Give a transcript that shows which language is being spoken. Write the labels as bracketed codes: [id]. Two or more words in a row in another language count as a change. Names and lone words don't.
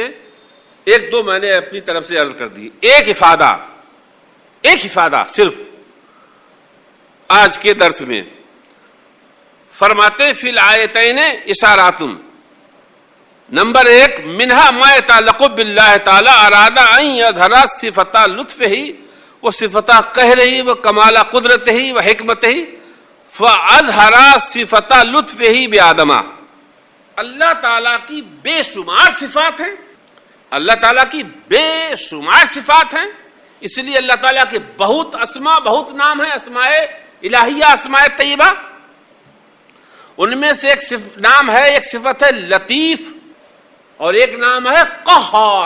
[ur] ایک دو میں نے اپنی طرف سے عرض کر دی. ایک افادہ صرف آج کے درس میں فرماتے [ar] فی الآیتین اشارات. [ur] نمبر ایک, [ar] منہا ما یتعلق باللہ تعالی اراد ان یظہر صفۃ لطفہ و صفۃ قہرہ و کمال قدرتہ و حکمتہ فاظہر صفۃ لطفہ بآدم. [ur] اللہ تعالیٰ کی بے شمار صفات ہیں, اللہ تعالیٰ کی بے شمار صفات ہیں. اس لیے اللہ تعالیٰ کے بہت اسماء, بہت نام ہیں, [ar] اسماء الہیہ, اسماء طیبہ. [ur] ان میں سے ایک نام ہے, ایک صفت ہے لطیف, اور ایک نام ہے قہار.